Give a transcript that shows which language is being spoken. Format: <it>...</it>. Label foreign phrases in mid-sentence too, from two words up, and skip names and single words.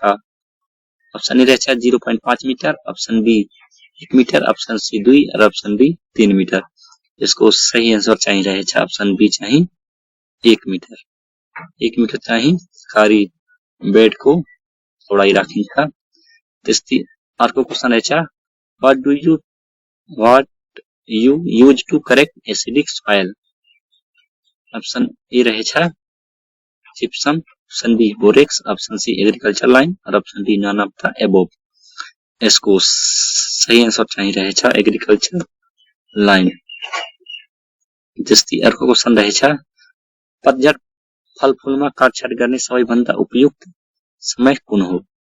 <ne>अप्सन ए रहेछ 0.5 मिटर, अप्सन बी 1 मिटर, अप्सन सी 2 र अप्सन डी 3 मिटर। यसको सही आन्सर चाहिँ रहेछ अप्सन बी चाहिँ 1 मिटर। 1 मिटर चाहिँ तरकारी बेडको चौडाई राखिन्छ। त्यस्तै अर्को क्वेशन रहेछ</ne> <en>what you use to correct acidic soil?</en> <ne>अप्सन ए रहेछ जिप्सम, अप्सन बी बोरेक्स, अप्सन सी</ne> <en>agriculture line</en> <ne>और अप्सन डी</ne> <en>none of the above.</en> <ne>यसको सही आन्सर चाहिँ रहेछ</ne> <en>agriculture line.</en> <ne>त्यस्तै अर्को क्वेशन रहेछ पतझड फलफूलमा काटछाट गर्ने सबैभन्दा उपयुक्त समय कुन हो?</ne>